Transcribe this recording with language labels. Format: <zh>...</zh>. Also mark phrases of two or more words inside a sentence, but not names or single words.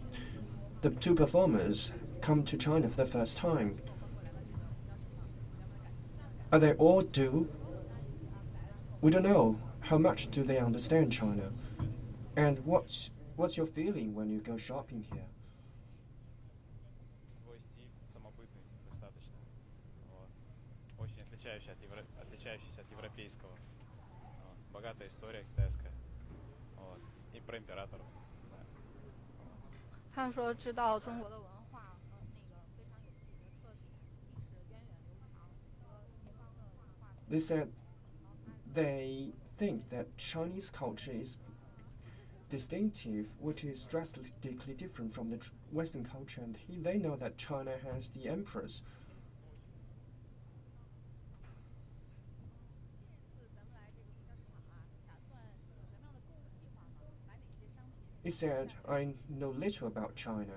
<en>The two performers come to China for the first time. Are they all do? We don't know. How much do they understand China? And what's your feeling when you go shopping here?</en> <ru>Очень отличающийся от европейского. Богатая история китайская. И про императоров.</ru> <zh>他说知道中国的文化和那个非常有自己的特点，历史源远流长，和西方的文化。</zh> <en>They said they think that Chinese culture is distinctive, which is drastically different from the Western culture, and they know that China has the emperors. He said, I know little about China.</en>